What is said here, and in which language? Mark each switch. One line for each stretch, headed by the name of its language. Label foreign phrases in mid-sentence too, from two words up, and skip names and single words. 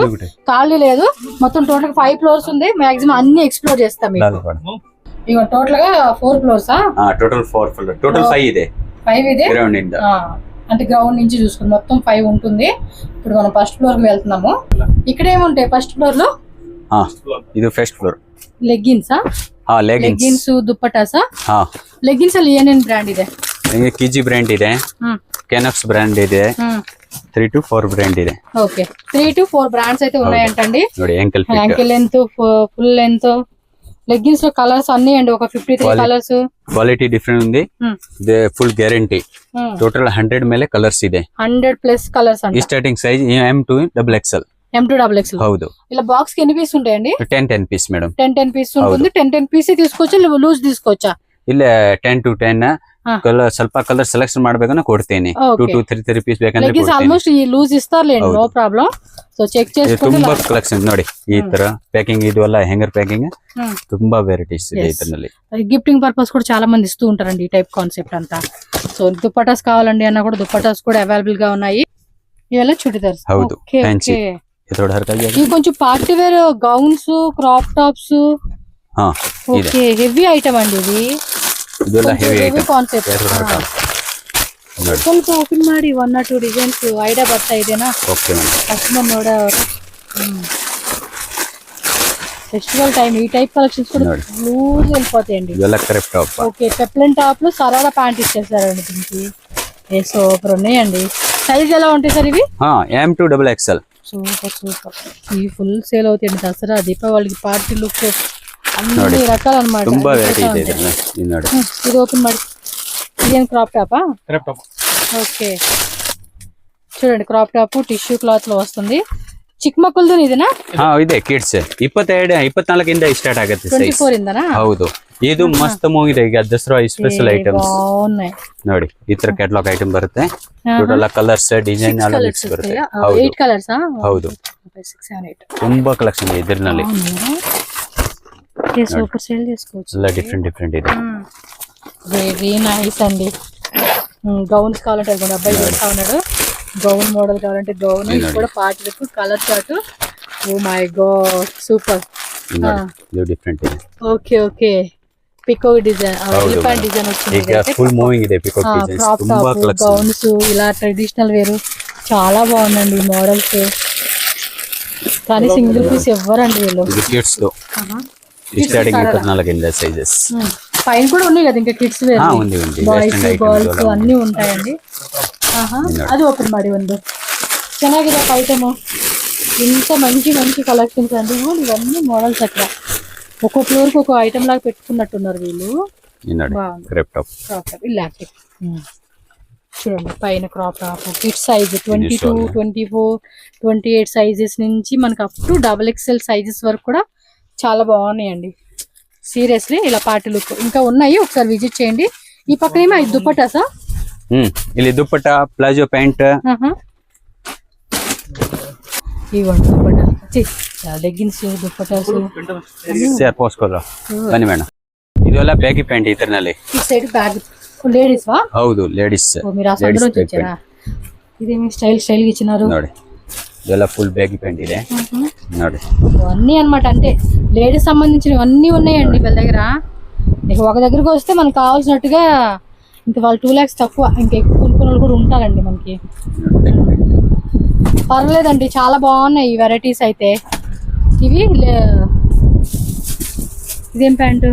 Telugu: ఖాళీ లేదు. మొత్తం టోటల్ 5 ఫ్లోర్స్ ఉంది. మాక్సిమం అన్ని ఎక్స్ప్లోర్ చేస్తాం. ఇక టోటల్ గా 4 ఫ్లోర్స్. టోటల్ 4 ఫ్లోర్. టోటల్ 5 ಇದೆ.
Kannada: 5 ಇದೆ.
Telugu: అంటే గ్రౌండ్ నుంచి చూసుకుని మొత్తం 5 ఉంటుంది. ఇప్పుడు మనం
English: first floor
Telugu: కి వెళ్తున్నాము. ఇక్కడ ఏముంటాయి
English: first floor
Telugu: లో?
Kannada: ಇದು
English: first floor.
Telugu: లెగ్గిన్స్ లెగ్గిన్స్ దుప్పటాసా?
Kannada: లెగ్గిన్స్ ಅಲ್ಲಿ ಏನೇನ್ ಬ್ರ್ಯಾಂಡ್ ಇದೆ? ಕಿಜಿ ಬ್ರ್ಯಾಂಡ್ ಇದೆ, ಕೆನಕ್ಸ್ ಬ್ರ್ಯಾಂಡ್ ಇದೆ,
English: 3 to 4 brand
Kannada: ಇದೆ.
Telugu: ఓకే,
English: 3 to 4 brands
Telugu: అయితే ఉన్నాయంటండి.
Kannada: ನೋಡಿ యాంకిల్
English: లెంత్ ఫుల్ లెంత్.
Telugu: లెగ్గిన్స్ లో కలర్స్ అన్ని అండి ఒక 53 కలర్స్.
English: quality different
Telugu: ఉంది. ఇది
English: full guarantee.
Telugu: టోటల్ 100 ಮೇಲೆ కలర్స్ ಇದೆ. 100+ కలర్స్ అండి.
English: స్టార్టింగ్ సైజ్ M to XXL. M to XXL.
Kannada: హౌదు.
Telugu: ఇలా బాక్స్ కి ఎన్ని పీస్ ఉంటాయండి? 10 పీస్ మేడం. 10 పీస్ ఉంటుంది. 10 పీస్ తీసుకోవచ్చా లూజ్ తీసుకోవచ్చా?
Kannada: ಇಲ್ಲ 10 to 10 కలర్ ಸ್ವಲ್ಪ
English: colour selection
Kannada: ಮಾಡಬೇಕಂದ್ರೆ ಕೊಡ್ತೀನಿ. 2 to 3 పీస్ ಬೇಕಂದ್ರೆ
Telugu: లెగ్గిన్స్ ఆల్మోస్ట్ ఈ లూజ్ ఇస్తారులేండి,
English: no problem. so check
Telugu: చేసుకోండి.
Kannada: ತುಂಬಾ ಕಲೆಕ್ಷನ್ ನೋಡಿ. ಈ ತರ ಪ್ಯಾಕಿಂಗ್ ಇದು ಎಲ್ಲ
English: hanger packing
Kannada: ತುಂಬಾ ವೆರೈಟೀಸ್ ಇದೆ ಇದರಲ್ಲಿ.
English: gifting purpose
Telugu: కూడా చాలా మంది ఇస్తూ ఉంటారండి ఈ
English: type concept
Telugu: అంతా. సో దుప్పటాస్ కావాలండి అన్న కూడా దుప్పటాస్ కూడా అవైలబుల్ గా ఉన్నాయి. ఇవల్ల చుడిదార్స్.
Kannada: హౌదు ఫ్యాన్సీ.
Telugu: ఇవి కొంచెం
English: party wear gowns, crop tops. okay, heavy item
Telugu: అండి ఇది.
Kannada: ಇದೆಲ್ಲ
English: heavy item
Kannada: ಕಾನ್ಸೆಪ್ಟ್. ಸ್ವಲ್ಪ ಓಪನ್ ಮಾಡಿ
English: 1 or 2 designs idea
Kannada: ಬರ್ತಾ ಇದೆನಾ?
English: ಓಕೆ ಮೇಡಂ.
Kannada: ಕಸ್ಟಮರ್ ನೋಡೋರು
English: festival time
Telugu: ఈ
English: type collections
Telugu: కూడా లూజ్ వెళ్ళిపోతాయండి.
Kannada: ಇದೆಲ್ಲ
English: crepe top. okay, peplen top
Telugu: లో
English: sharara pant
Telugu: ఇచ్చేసారండి దీనికి. ఏ సూపర్ ఉన్నాయండి. సైజ్ ఎలా ఉంటాయి సార్ ఇవి? M to XXL. సూపర్. ఈ
English: full sale
Telugu: అవుతాయండి. దసరా దీపావళికి
English: party look
Telugu: అన్ని రకాలు అన్నమాట.
Kannada: ತುಂಬಾ ವೆರೈಟಿ ಇದೆ ಇದು. ನೋಡಿ
Telugu: ఇది ఓపెన్ ಮಾಡಿ. ఇదేం క్రాప్ టాపా?
English: క్రాప్ టాప్.
Telugu: ఓకే, చూడండి
English: crop top tissue cloth
Telugu: లో వస్తుంది. చిక్ మక్కులతో ఇదేనా?
Kannada: ಇದೆ ಕಿಡ್ಸ್ 22 24 ಇಂದ ಸ್ಟಾರ್ಟ್ ಆಗುತ್ತೆ ಸೈಜ್. 24 ಇಂದనా? ಹೌದು. ಇದು ಮಸ್ತ್ ಮೂಗಿದೆ. ಈಗ ದಸರಾ
English: special items
Telugu: బాగున్నాయి.
Kannada: ನೋಡಿ ಈ ತರ
English: catalogue item
Kannada: ಬರುತ್ತೆ.
English: total colours design
Kannada: ಎಲ್ಲ ಮಿಕ್ಸ್ ಬರುತ್ತೆ. 8 ಕಲರ್ಸ್. ಹೌದು.
English: 6 and 8
Kannada: ತುಂಬಾ ಕಲೆಕ್ಷನ್ ಇದೆ ಇದರಲ್ಲಿ.
English: super sale
Telugu: చేసుకోవచ్చు.
Kannada: ಎಲ್ಲ ಡಿಫರೆಂಟ್ ಇದೆ.
English: వెరీ నైస్ అండి.
Telugu: గౌన్స్ కావాలంటే అది కూడా అబ్బాయి చేస్తా ఉన్నాడు.
English: gown model
Telugu: కావాలంటే గౌన్. ఇది కూడా పార్టీలకు
English: colour chart. ఓ మై గాడ్ సూపర్.
Kannada: ಇದು ಡಿಫರೆಂಟ್ ಇದೆ.
English: okay peacock design, elephant design
Telugu: వచ్చింది.
Kannada: ಈಗ
English: full moving
Kannada: ಇದೆ
English: peacock designs.
Kannada: ತುಂಬಾ కలెక్షన్.
Telugu: గౌన్స్ ఇలా
English: traditional wear
Telugu: చాలా బాగుందండి ఈ మోడల్స్. కానీ
English: single piece
Telugu: ఎవ్వరండి వీళ్ళు. ఇది కిడ్స్ తో స్టార్టింగ్ 24 ఇంద సైజెస్. పైన కూడా ఉన్నాయి కదా ఇంకా కిడ్స్ వేర్. ఉంది
English: boys girls
Telugu: అన్ని ఉంటాయండి. అది ఓపెన్
Kannada: ಮಾಡಿ ಒಂದು ಚೆನ್ನಾಗಿದೆ ಐಟಮ್.
Telugu: ఇంత మంచి కలెక్షన్స్ అండి. ఇవన్నీ మోడల్స్ అక్కడ ఒక్కో ఫ్లోర్ కి ఒక ఐటమ్ లాగా పెట్టుకున్నట్టున్నారు వీళ్ళు. క్రాప్ టాప్. ఇలా చూడండి పైన
English: crop top kids size
Telugu: 22, 24, 28 సైజెస్ నుంచి మనకు
English: up to XXL sizes
Telugu: వరకు కూడా చాలా బాగున్నాయండి. సీరియస్లీ ఇలా
English: party look
Telugu: ఇంకా ఉన్నాయి. ఒకసారి విజిట్ చేయండి. ఈ పక్కన ఏమో ఇది దుప్పటాసా?
Kannada: ಇಲ್ಲಿ ದುಪ್ಪಟ್ಟ,
English: palazzo pant.
Telugu: ఇవ్వండి దుప్పటా, లెగ్గిన్స్, దుప్పటాస్.
Kannada: ಪೋಸ್ಕೋಲ್ಲ ಬನ್ನಿ ಮೇಡಮ್. ಇದೆಲ್ಲ
English: baggy pant
Kannada: ಇದರಲ್ಲಿ.
Telugu: ఈ
English: side bag ladies
Telugu: వా?
Kannada: ಹೌದು ಲೇಡೀಸ್.
Telugu: మీరు ఆ సందులో వచ్చారా? ఇదేమి స్టైల్ గా ఇచ్చినారు.
Kannada: ನೋಡಿ ಇದೆಲ್ಲ
English: full baggy pant
Kannada: ಇದೆ. ನೋಡಿ
Telugu: అన్నీ అన్నమాట. అంటే లేడీస్ సంబంధించినవి అన్నీ ఉన్నాయండి వీళ్ళ దగ్గర. ఇక ఒక దగ్గరకు వస్తే మనకు కావాల్సినట్టుగా ఇంకా వాళ్ళు 2 lakhs తక్కువ ఇంకా ఎక్కువ వాళ్ళు కూడా ఉంటారండి మనకి. పర్లేదండి, చాలా బాగున్నాయి ఈ వెరైటీస్ అయితే. ఇదేం ప్యాంటు?